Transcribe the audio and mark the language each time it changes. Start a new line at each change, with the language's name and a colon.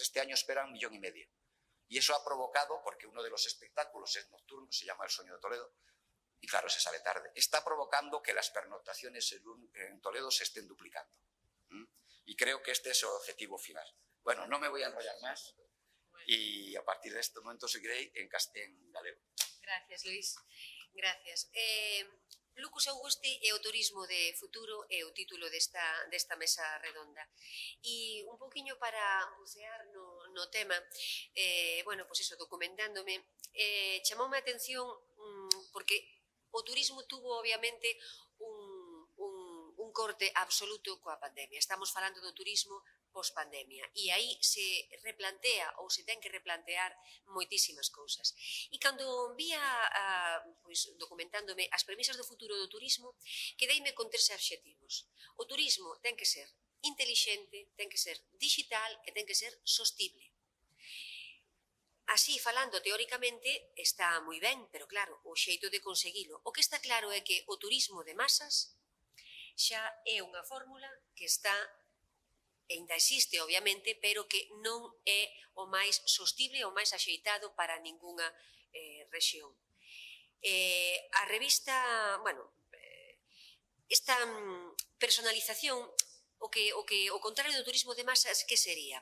Spanish: Este año esperan 1,5 millones. Y eso ha provocado, porque uno de los espectáculos es nocturno, se llama El Sueño de Toledo, y claro, se sale tarde. Está provocando que las pernoctaciones en Toledo se estén duplicando. Y creo que este es el objetivo final. Bueno, no me voy a enrollar más y a partir de este momento seguiré en galego. Gracias, Luis. Gracias.
Galician: Lucus Augusti e o turismo de futuro é o título desta mesa redonda. E un poquinho para bucear no tema, bueno, pois iso, documentándome, chamoume a atención porque o turismo tuvo, obviamente, un corte absoluto coa pandemia. Estamos falando do turismo post-pandemia. E aí se replantea ou se ten que replantear moitísimas cousas. E cando vía, documentándome as premisas do futuro do turismo, quedeime con 3 obxectivos. O turismo ten que ser intelixente, ten que ser digital e ten que ser sostible. Así, falando teóricamente, está moi ben, pero claro, o xeito de conseguilo. O que está claro é que o turismo de masas xa é unha fórmula que está, ainda existe, obviamente, pero que non é o máis sostible ou máis axeitado para ningunha rexión. A revista, bueno, esta personalización, o contrario do turismo de masas, que sería?